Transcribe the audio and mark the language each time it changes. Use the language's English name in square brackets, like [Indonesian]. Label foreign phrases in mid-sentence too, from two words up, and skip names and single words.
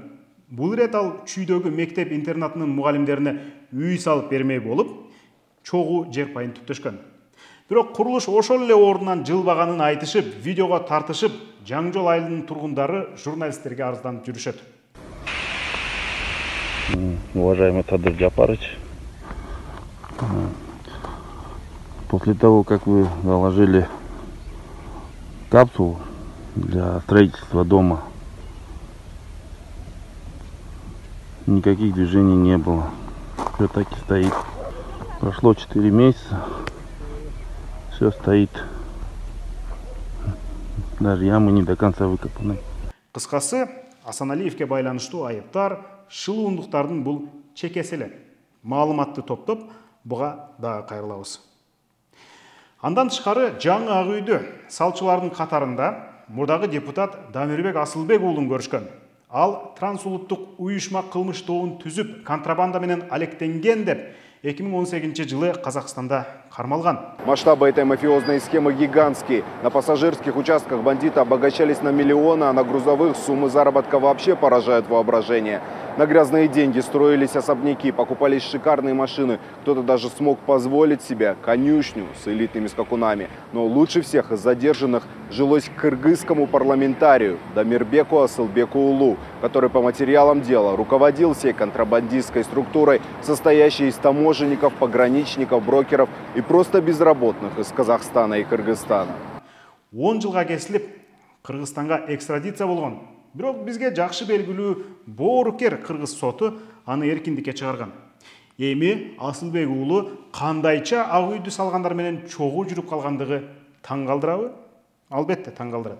[Kyrgyz] Бул ирет ал чүйдөгү мектеп интернатынын мугалимдерине үй салып бермей болуп, чогуу жер пайын түптөшкөн. Бирок курулуш ошол эле ордунан жылбаганын айтышып, видеого тартышып, Жаңжол айылынын тургундары журналисттерге арызданып жүрүшөт. [Russian] Уважаемый Садыр Жапарович, после того, как вы заложили капсулу для строительства дома, никаких движений не было. Все так и стоит. Прошло 4 месяца. Все стоит. Даже ямы не до конца выкопаны. [Kyrgyz] Кыскасы, Асаналиевке байланыштуу айыптар, шылуундуктардын бул чекеси эле. Маалыматты топтоп, буга дагы кайрылабыз. Андан тышкары жаңы Ак үйдү салчылардын катарында мурдагы депутат Дамирбек Асылбек уулун көрүшкөн. Ал трансулуттук уюшма кылмыш тобун түзүп, контрабанда менен алектенген деп 2018-жылы Казахстанда кармалган. [Russian] Масштабы этой мафиозной схемы гигантские. На пассажирских участках бандиты обогащались на миллионы, а на грузовых суммы заработка вообще поражают воображение. На грязные деньги строились особняки, покупались шикарные машины. Кто-то даже смог позволить себе конюшню с элитными скакунами. Но лучше всех из задержанных жилось кыргызскому парламентарию Дамирбеку Асылбеку Уулу, который по материалам дела руководил всей контрабандистской структурой, состоящей из таможенников, пограничников, брокеров и просто безработных из Казахстана и Кыргызстана. [Kyrgyz] 10 жылга кесилип, Кыргызстанга экстрадиция болгон. Бирок бизге жакшы белгилүү боорукер кыргыз соту аны эркиндикке чыгарган. Эми Асылбек уулу кандайча Ак үйдү салгандар менен чогуу жүрүп калгандыгы таң калтырабы? Албетте таң калтырат.